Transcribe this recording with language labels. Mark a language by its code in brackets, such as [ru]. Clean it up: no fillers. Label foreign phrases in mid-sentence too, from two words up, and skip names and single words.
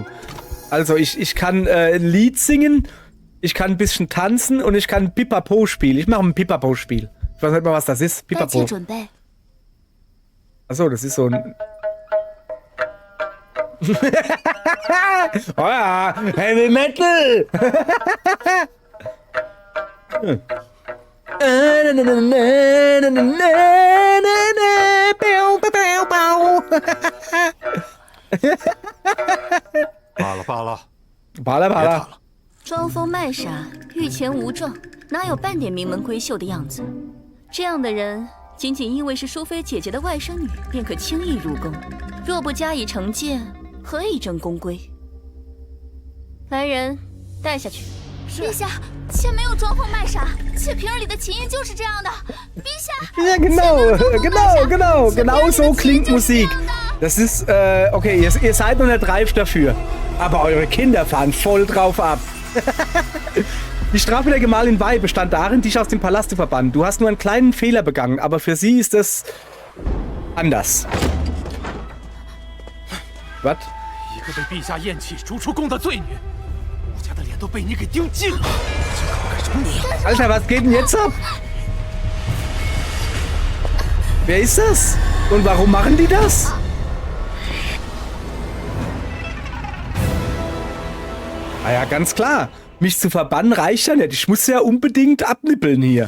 [de] Also ich kann ein Lied singen, ich kann ein bisschen tanzen und ich kann ein Pipapo-Spiel. Ich mache ein Pipapo-Spiel. Ich weiß nicht mal, was das ist. Pipapo. Achso, das ist so ein... Oh ja, [en] Heavy Metal! [zh] 罢了罢了，罢了罢了。装疯卖傻，御前无证，哪有半点名门闺秀的样子？这样的人，仅仅因为是淑妃姐姐的外甥女，便可轻易入宫。若不加以惩戒，何以正宫规？来人，带下去。陛下，妾没有装疯卖傻，妾平日里的琴音就是这样的。陛下， [de] Ja, genau so klingt Musik. Das ist, okay, ihr seid noch nicht reif dafür. Aber eure Kinder fahren voll drauf ab. Die Strafe der Gemahlin Wei bestand darin, dich aus dem Palast zu verbannen. Du hast nur einen kleinen Fehler begangen, aber für sie ist es anders. Was? [zh] 一个被陛下厌弃、逐出宫的罪女，我家的脸都被你给丢尽了，就靠个什么你？ [de] Alter, was geht denn jetzt ab? Wer ist das? Und warum machen die das? Ah ja, ganz klar. Mich zu verbannen reicht ja nicht. Ich muss ja unbedingt abnippeln hier.